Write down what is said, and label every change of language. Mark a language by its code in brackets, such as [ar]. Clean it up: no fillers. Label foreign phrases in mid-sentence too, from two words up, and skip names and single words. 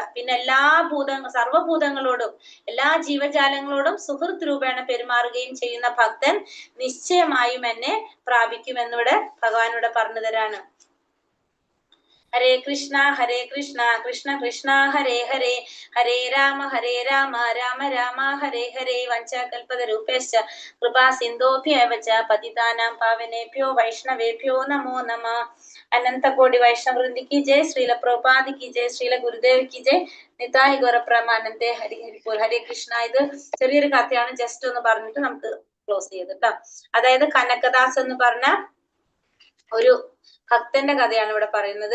[ml] പിന്നെ സർവഭൂതങ്ങളോടും എല്ലാ ജീവജാലങ്ങളോടും സുഹൃത്ത് രൂപേണ പെരുമാറുകയും ചെയ്യുന്ന ഭക്തൻ നിശ്ചയമായും എന്നെ പ്രാപിക്കുമെന്നിവിടെ ഭഗവാനോട് പറഞ്ഞു തരാണ്. [sa] ഹരേ കൃഷ്ണ കൃഷ്ണ കൃഷ്ണ ഹരേ ഹരേ, ഹരേ രാമ രാമ രാമ ഹരേ ഹരേ. വഞ്ചാകൽപതരൂപേശ്ച കൃപാ സിന്ധോഭ്യേവ ച പതിതാനാം പാവനേഭ്യോ വൈഷ്ണവേഭ്യോ നമോ നമഃ. [hi] अनन्तकोटि वैष्णवृन्दि की जय, श्रील प्रभुपाद की जय, श्रील गुरुदेव की जय, निताय् गौरप्रमानन्दे. [sa] ഹരി ഹരിപൂർ. ഹരേ കൃഷ്ണ. [ml] ഇത് ചെറിയൊരു കഥയാണ്, ജസ്റ്റ് ഒന്ന് പറഞ്ഞിട്ട് നമുക്ക് ക്ലോസ് ചെയ്തിട്ടോ. അതായത് കനകദാസ് എന്ന് പറഞ്ഞ ഒരു ഭക്തന്റെ കഥയാണ് ഇവിടെ പറയുന്നത്.